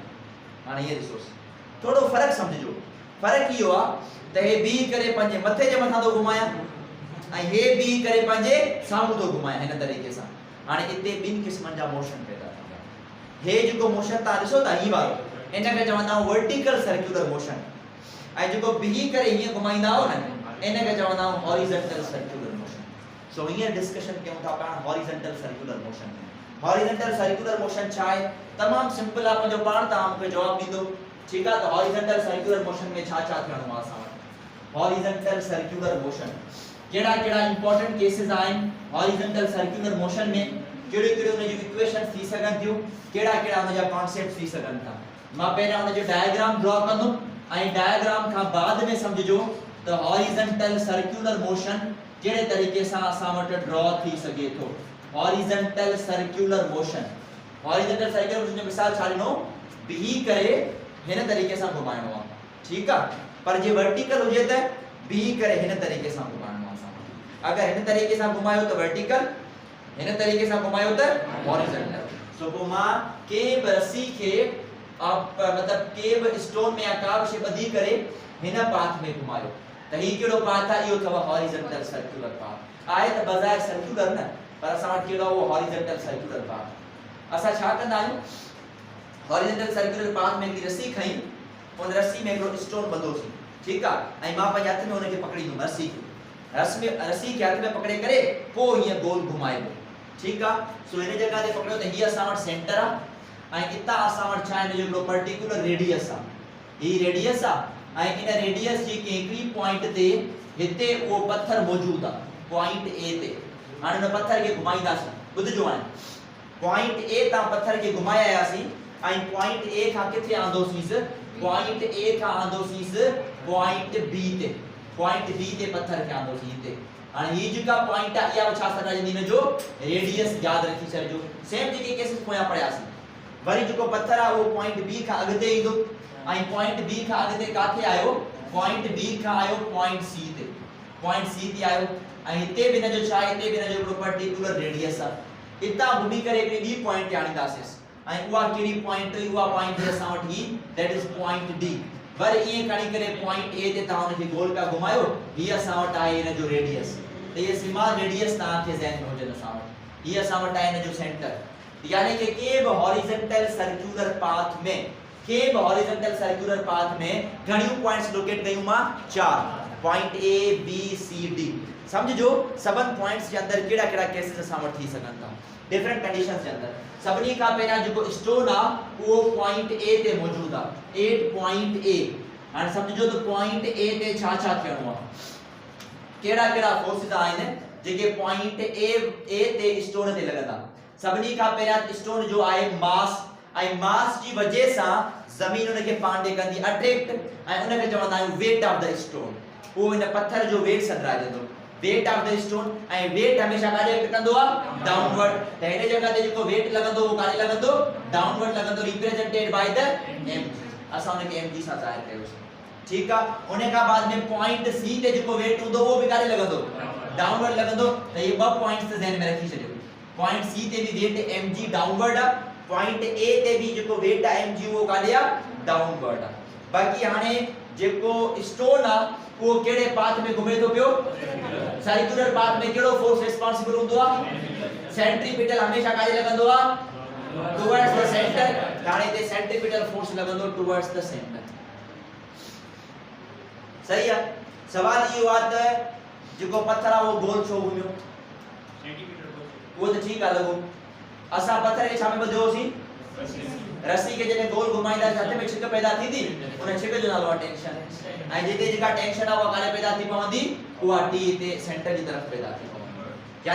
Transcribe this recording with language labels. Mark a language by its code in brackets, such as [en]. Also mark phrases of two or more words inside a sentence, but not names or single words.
[sd] हाणे हीअं ॾिसोसि थोरो फ़र्क़ु सम्झिजो फ़र्क़ु इहो आहे त हे बीह करे पंहिंजे मथे जे मथां थो घुमायां ऐं हे बीह करे पंहिंजे साम्हूं थो घुमायां हिन तरीक़े सां। हाणे हिते ॿिनि क़िस्मनि जा मोशन पैदा थींदा। हे जेको मोशन तव्हां ॾिसो था ही वारो इनखे चवंदा आहियूं [en] vertical circular motion [sd] ऐं जेको बीह करे हीअं घुमाईंदा आहियो न इनखे चवंदा आहियूं [en] horizontal circular motion. [sd] सो हींअर डिस्कशन कयूं था पाण [en] horizontal circular motion. horizontal circular motion [sd] छा आहे तमामु सिंपल आहे मुंहिंजो पाण तव्हां मूंखे जवाबु ॾींदो ठीकु आहे। त [en] horizontal circular motion [sd] में छा छा थियणो आहे असां वटि [en] horizontal circular motion [sd] कहिड़ा कहिड़ा [en] important cases [sd] आहिनि [en] horizontal circular motion [sd] में कहिड़ियूं कहिड़ियूं उन जूं इक्वेशंस थी सघनि थियूं कहिड़ा कहिड़ा उन जा कॉन्सेप्ट थी सघनि था। मां पहिरियां उन जो [en] diagram draw [sd] कंदुमि ऐं डायग्राम खां बाद में सम्झिजो त त [en] horizontal circular motion [sd] केड़े तरीके सां असां वटि ड्रॉ थी सके थो। [en] horizontal circular motion, horizontal circular motion [sd] जो मिसाल छा ॾिनो, बीही करे हिन तरीके सां घुमाइणो आहे, ठीक आहे। पर जे वर्टिकल हुजे त बीही करे हिन तरीके सां घुमाइणो आहे असां। अगर हिन तरीके सां घुमायो त वर्टिकल, हिन तरीके सां घुमायो त हॉरिजॉन्टल। सो पोइ मां के बि रस्सी खे मतलब के बि स्टोन में या का बि शइ ॿधी करे हिन पाथ में घुमायो त ही केड़ो पाथ आहे, इहो अथव [en] horizontal circular path. [sd] आहे त बज़ाहिर सर्कुलर न, पर असां वटि केड़ो उहो [en] horizontal circular path. [sd] असां छा कंदा आहियूं, [en] horizontal circular path [sd] में हिकड़ी रस्सी खई, उन रस्सी में हिकड़ो स्टोन ॿधोसीं, ठीक आहे, ऐं मां पंहिंजे हथ में उनखे पकड़ींदुमि रस्सी खे, रस्सी खे हथ में पकड़े करे पोइ हीअं गोल घुमाइबो, ठीक आहे। सो हिन जगह ते पकड़ियो त हीअ असां वटि सेंटर आहे ऐं इतां असां वटि छा आहे, हिन जो [en] particular radius [sd] आहे, ही रेडियस आहे ऐं इन रेडियस जी हिकड़ी पॉइंट ते हिते उहो पत्थर मौजूद आहे, [en] point A [sd] ते। हाणे उन पत्थर खे घुमाईंदासीं, ॿुधजो हाणे, [en] point A [sd] तां पत्थर खे घुमाए आयासीं ऐं [en] point A [sd] खां किथे आंदोसीं, [en] point A [sd] खां आंदोसीं [en] point B [sd] ते, [en] point B [sd] ते पत्थर खे आंदोसीं हिते। हाणे ही जेका पॉइंट आहे इहा छा सॾाइंदी, हिन जो रेडियस याद रखी छॾिजो। सेम जेके केसेस पोयां पढ़ियासीं, वरी जेको पत्थर आहे उहो [en] point B [sd] खां अॻिते ईंदो ऐं [en] point B [sd] खां अॻिते काथे आयो, [en] point B [sd] खां आयो [en] point C [sd] ते, [en] point C [sd] ते आयो ऐं हिते बि हिन जो छा आहे, हिते बि हिन जो हिकिड़ो [en] particular radius [sd] आहे। इतां घुमी करे हिकिड़ी ॿी पॉइंट ते आणींदासीं ऐं उहा कहिड़ी पॉइंट, उहा पॉइंट असां वटि ही [en] that is point D. [sd] वरी ईअं खणी करे [en] point A [sd] ते तव्हां हुनखे गोल पिया घुमायो, हीअ असां वटि आहे हिन जो रेडियस, त इहे सीमार रेडियस तव्हांखे ज़हन में हुजनि असां वटि, हीअ असां वटि आहे हिन जो सेंटर। यानी कि के बि [en] horizontal circular path [sd] में, के बि [en] horizontal circular path [sd] में घणियूं पॉइंट्स लोकेट कयूं मां, 4 [en] point A B C D. [sd] समझो सभन पॉइंट्स जे अंदर केड़ा केड़ा केसेस असां वटि थी सघनि था, [en] different conditions [sd] जे अंदर। सभनी खां पहिरियां जेको स्टोन आहे उहो [en] point A [sd] ते मौजूद आहे, 8 [en] point A. [sd] हाणे समझो त [en] point A [sd] ते छा छा थियणो आहे, केड़ा केड़ा फोर्सेस आहिनि जेके [en] point A [sd] ते स्टोन ते लॻंदा। सभनी खां पहिरियां स्टोन जो आहे मास, ऐं मास जी वजह सां ज़मीन उनखे पांडे कंदी अट्रैक्ट, ऐं उनखे चवंदा आहियूं [en] weight of the stone. [sd] उहो इन पत्थर जो वेट सॾाइजंदो, [en] weight of the stone, [sd] ऐं वेट हमेशा काॾे एक्ट कंदो आहे, डाउनवर्ड। त हिन जगह ते जेको वेट लॻंदो उहो काॾे लॻंदो, डाउनवर्ड लॻंदो, [en] represented by the M. [sd] असां उनखे [en] m g [sd] सां ज़ाहिर कयोसीं, ठीक आहे। उन खां बाद में [en] point C [sd] ते जेको वेट हूंदो उहो बि काॾे लॻंदो, डाउनवर्ड लॻंदो। त इहे ॿ पॉइंट्स ज़हन में रखी छॾियो, [en] point C [sd] ते भी [en] weight m g downward [sd] आहे, [en] point A [sd] ते भी जेको वेट आहे [en] m g [sd] वो काॾे आहे, डाउनवर्ड आहे। बाक़ी हाणे जेको स्टोन आहे वो केड़े पाथ में घुमे तो पियो, [en] circular path [sd] में केड़ो फोर्स रिस्पांसिबल हूंदो आहे, सेंट्रीपिटल हमेशा काॾे लॻंदो आहे, [en] towards the center. [sd] हाणे ते [en] centripetal force [sd] लॻंदो [en] towards the center, [sd] सही आहे। सवाल इहो आहे त जेको पत्थर आहे वो गोल छो घुमियो, वो तो ठीक आहे लॻो, असां पत्थर खे छा में ॿधियोसीं, रस्सी के जॾहिं गोल घुमाईंदा हथ में छिक पैदा थींदी, उन छिक जो नालो आहे टेंशन, ऐं जिते जेका टेंशन आहे उहा काॾे पैदा थी पवंदी, उहा टी ते सेंटर जी तरफ़ पैदा थी पवंदी।